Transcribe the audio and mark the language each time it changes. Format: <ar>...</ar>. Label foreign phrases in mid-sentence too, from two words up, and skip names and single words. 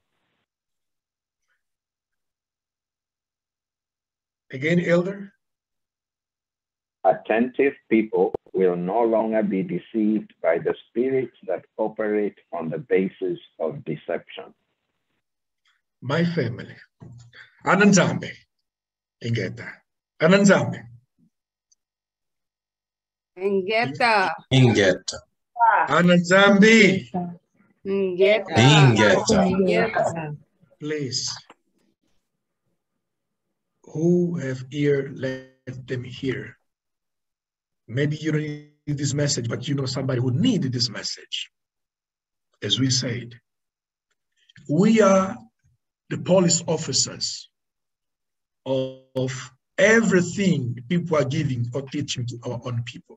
<en>Again, Elder? Attentive people will no longer be deceived by the spirits that operate on the basis of deception. My family.</en> <kg>Ananzambe. Ingeta. Ananzambe. Ingeta. Ingeta. Ananzambe. Ingeta. Ingeta.</kg> <en>Please. Who have ear, let them hear. Maybe you don't need this message, but you know somebody who needed this message. As we said, we are the police officers of everything people are giving or teaching to our own people.</en>